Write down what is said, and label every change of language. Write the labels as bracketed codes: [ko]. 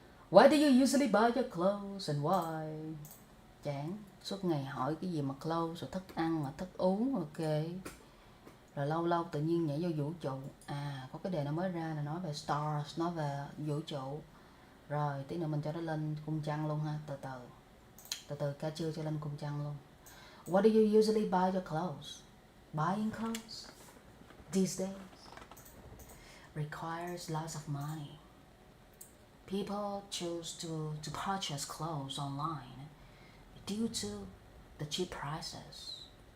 [en] Why do you usually buy your clothes and why? [vi] Chán, suốt ngày hỏi cái gì mà clothes, rồi thức ăn, mà thức uống, Rồi lâu lâu tự nhiên nhảy vô vũ trụ. Có cái đề nó mới ra là nói về stars, nói về vũ trụ. Rồi tí nữa mình cho nó lên cung trăng luôn ha, từ từ ca trưa cho lên cung trăng luôn. [en] What do you usually buy your clothes? Buying clothes these days requires lots of money. People choose to purchase clothes online due to the cheap prices.